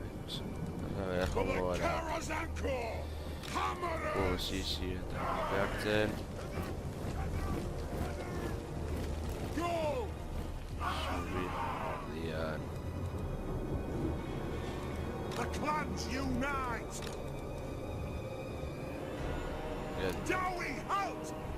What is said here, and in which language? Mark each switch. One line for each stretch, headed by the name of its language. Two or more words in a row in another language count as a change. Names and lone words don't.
Spanish: A ver,
English: For
Basque: joango
English: the
Basque: gara
English: Kara's Anchor! Hammer!
Basque: posizioetan behartzen.
English: Go!
Basque: Zubi erdian.
English: The clans unite! Dowie, halt!